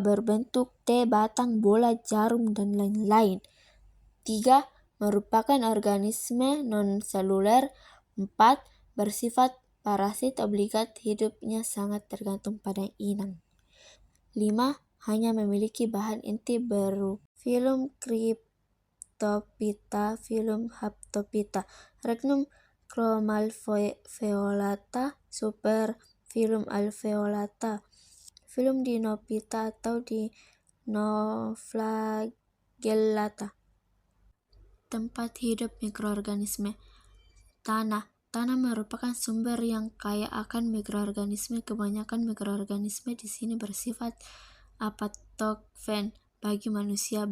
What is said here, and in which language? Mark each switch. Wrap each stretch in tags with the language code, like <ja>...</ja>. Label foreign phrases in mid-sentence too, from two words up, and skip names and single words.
<id>Berbentuk T, batang, bola, jarum, dan lain-lain. 3. Merupakan organisme non-seluler. 4. Bersifat parasit obligat, hidupnya sangat tergantung pada inang. 5. Hanya memiliki bahan inti filum Cryptophyta, filum Haptophyta, Regnum chromalveolata, super filum alveolata, filum Dinoflagellata atau Dinoflagellata. Tempat hidup mikroorganisme. Tanah. Tanah merupakan sumber yang kaya akan mikroorganisme. Kebanyakan mikroorganisme di sini bersifat apatogen bagi manusia.</id>